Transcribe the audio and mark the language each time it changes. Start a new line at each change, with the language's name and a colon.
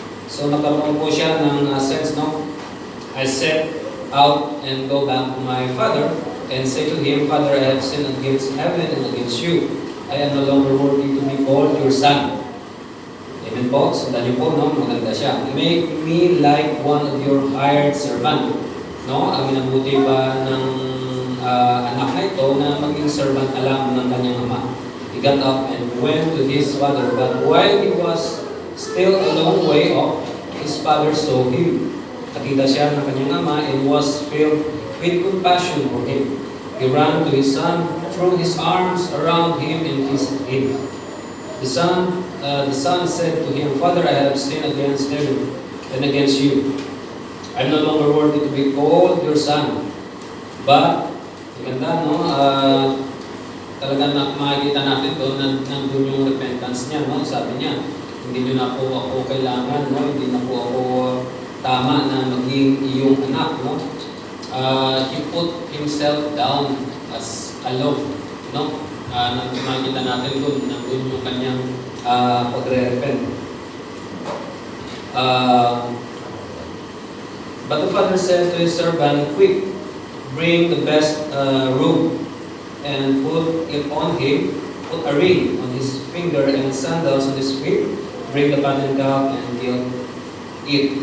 Filipino: So nagkaroon po siya ng sense, no?
English: I set out and go back to my father and say to him, "Father, I have sinned against heaven and against you. I am no longer worthy to be called your son." Amen po. So dahil po, no? Maganda siya. "Make me like one of your hired servant." No?
Filipino: Ang minabuti ba ng anak na ito na maging servant na lang ng kanyang ama.
English: He got up and went to his father, but while he was still a long way off, his father saw him. Nakita siya ng kanyang ama and was filled with compassion for him. He ran to his son, threw his arms around him and kissed him. The son said to him, "Father, I have sinned against heaven and against you. I am no longer worthy to be called your son."
Filipino: But, maganda, no? Talagang makikita natin doon na nandun yung repentance niya, no? Sabi niya, "Hindi nyo na po ako kailangan, no? Hindi na po ako tama na maging iyong anak." No?
English: He put himself down as alone. No?
Filipino: Makikita natin doon, nandun yung kanyang pagre-repent.
English: But the father said to his servant, "Quick, bring the best robe and put it on him, put a ring on his finger and sandals on his feet, bring the fattened calf and kill it.